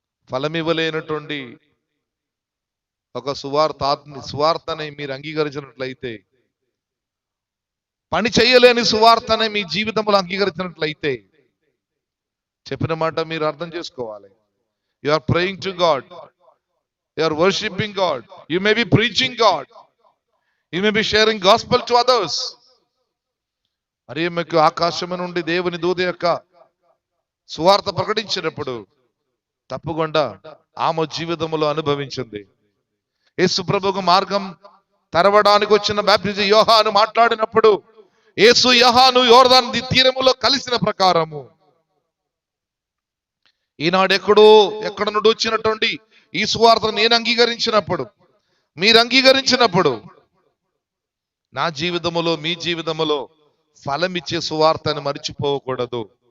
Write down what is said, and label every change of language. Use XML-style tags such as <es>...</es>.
<te>ఫలమివ్వలేనటువంటి ఒక సువార్తని మీరు అంగీకరించినట్లయితే, పని చేయలేని సువార్తని మీ జీవితంలో అంగీకరించినట్లయితే, చెప్పిన మాట మీరు అర్థం చేసుకోవాలి.</te> <en>You are praying to God, you are worshiping God, you may be preaching God, you may be sharing gospel to others.</en> <te>మరి మీకు ఆకాశం నుండి దేవుని దూత యొక్క సువార్త ప్రకటించినప్పుడు తప్పకుండా ఆమె జీవితంలో అనుభవించింది. యేసు ప్రభువుకు మార్గం తెరవడానికి వచ్చిన బాప్టిజం యోహాను మాట్లాడినప్పుడు, యేసు యోహాను యోర్దాను తీరములో కలిసిన ప్రకారము ఈనాడు ఎక్కడ నుండి వచ్చినటువంటి ఈ సువార్తను నేను అంగీకరించినప్పుడు, మీరు అంగీకరించినప్పుడు, నా జీవితములో మీ జీవితములో ఫలమిచ్చే సువార్తను మర్చిపోకూడదు.</te>